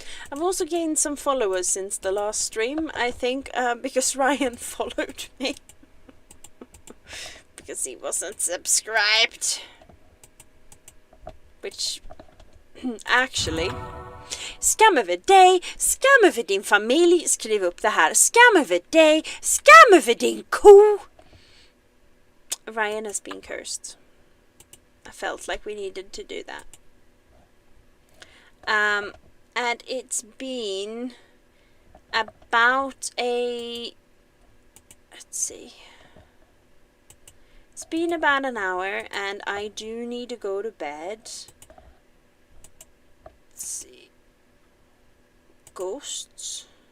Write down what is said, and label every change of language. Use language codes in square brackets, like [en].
[en] I've also gained some followers since the last stream, I think, because Ryan followed me. Because he wasn't subscribed. Which, actually, [sv] skam över dig, skam över din familj, skriv upp det här, skam över dig, skam över din ko. [en] Ryan has been cursed. I felt like we needed to do that. And it's been about let's see. It's been about an hour, and I do need to go to bed. Let's see. Ghosts.